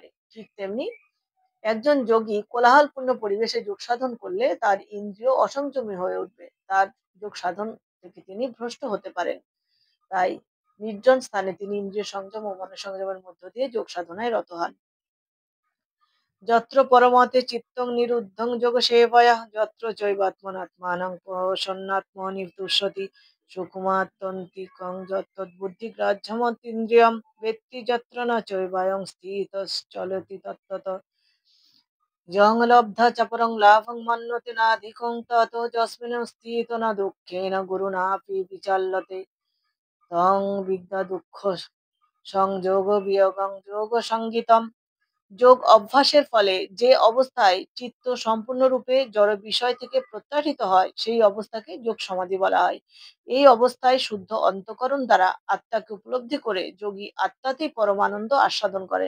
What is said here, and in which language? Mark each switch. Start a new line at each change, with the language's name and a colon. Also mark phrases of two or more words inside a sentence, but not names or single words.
Bangla: ঠিক তেমনি একজন যোগী কোলাহলপূর্ণ পরিবেশে যোগ সাধন করলে তার ইন্দ্রিয় অসংযমী হয়ে উঠবে, তার যোগ সাধন থেকে তিনি ভ্রষ্ট হতে পারেন। তাই নির্জন স্থানে তিনি ইন্দ্রিয় সংযম ও মনঃসংযমের মধ্য দিয়ে যোগ সাধনায় রত হন।
Sanskrit: যত্র পরমতে চিত্তং নিরুদ্ধং যোগ সেবয়া যত্র চৈবাত্মনাত্মানং প্রসন্নাত্মনি তুষ্যতি সুকুমাত্তন্তিকং যত্তদ্বুদ্ধিগ্রাহ্যমতীন্দ্রিয়ম বেত্তি যত্র ন চৈবায়ং স্থিতশ্চলতি তত্তত যং লব্ধা চ পরং লাভং মন্যতে নাধিকং ততো যস্মিন স্থিতো ন দুঃখেন গুরুণাপি বিচাল্যতে তং বিদ্যা দুঃখ সংযোগ বিয়োগং যোগ সঙ্গীতম।
Bangla: যোগ অভ্যাসের ফলে যে অবস্থায় চিত্ত সম্পূর্ণরূপে জড় বিষয় থেকে প্রত্যাহৃত হয় সেই অবস্থাকে যোগ সমাধি বলা হয়। এই অবস্থায় শুদ্ধ অন্তঃকরণ দ্বারা আত্মাকে উপলব্ধি করে যোগী আত্মাতেই পরমানন্দ আস্বাদন করেন।